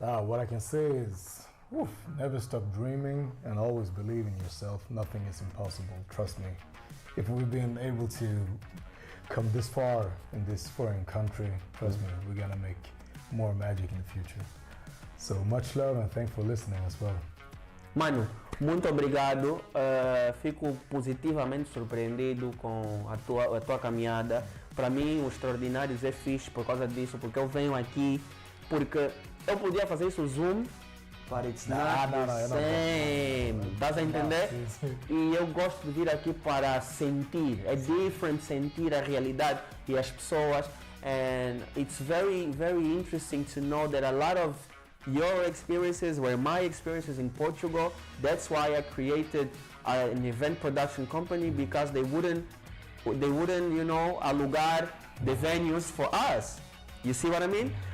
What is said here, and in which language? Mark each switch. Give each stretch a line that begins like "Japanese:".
English: What I can say is, never stop dreaming and always believe in yourself. Nothing is impossible. Trust me. If we've been able to come this far in this foreign country, trust me, we're gonna make more magic in the future. So much love and thanks for listening as well.
Portuguese: Mano, muito obrigado. Fico positivamente surpreendido com a tua caminhada. Para mim, os Extraordinários é fixe por causa disso, porque eu venho aqui, porque eu podia fazer isso Zoom,
English: but it's not the same.
Portuguese: Estás a entender? E eu gosto de vir aqui para sentir. É different sentir a realidade e as pessoas.
English: And it's very, very interesting to know that a lot of your experiences were my experiences in Portugal. That's why I created an event production company, because they wouldn't, alugar the venues for us. You see what I mean?